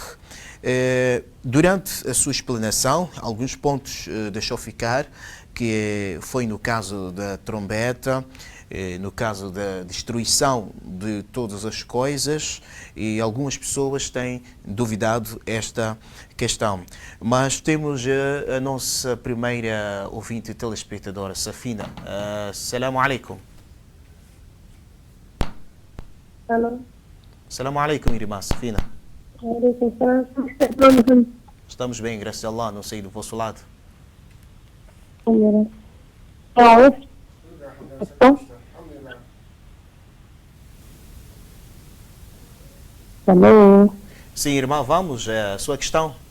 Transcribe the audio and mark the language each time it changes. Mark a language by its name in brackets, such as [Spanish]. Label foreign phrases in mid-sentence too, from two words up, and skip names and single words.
[Portuguese] Durante a sua explanação, alguns pontos deixou ficar, que foi no caso da trombeta, no caso da destruição de todas as coisas, e algumas pessoas têm duvidado esta questão. Mas temos a nossa primeira ouvinte telespectadora, Safina. [Arabic] السلام عليكم. [Portuguese] Alô? [Arabic] السلام عليكم, irmã Safina. Alaikum. [Portuguese] Estamos bem, graças a Allah, não sei do vosso lado. Alô? Sim, irmã, vamos, a sua questão.